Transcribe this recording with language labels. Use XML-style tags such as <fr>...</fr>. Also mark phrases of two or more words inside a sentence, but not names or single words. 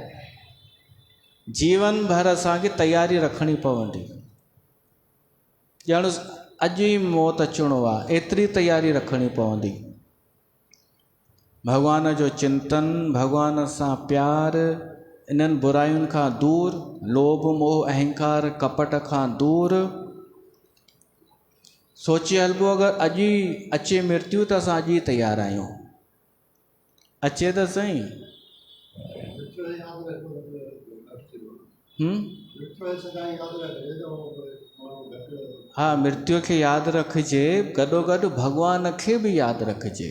<sd>जीवन भर असांखे तयारी रखणी पवंदी। ॼण अॼु ई मौत अचिणो आहे, एतिरी तयारी रखणी पवंदी। भॻवान जो चिंतन, भॻवान सां प्यार, इन्हनि बुरायुनि खां दूर, लोभ मोह अहंकार कपट खां दूर। सोचे हलिबो अगरि अॼु ई अचे मृत्यु त असां अॼु ई तयारु आहियूं। अचे त सही। हा, मृत्यु खे यादि रखिजे, गॾोगॾु भॻवान खे बि यादि रखिजे।</sd>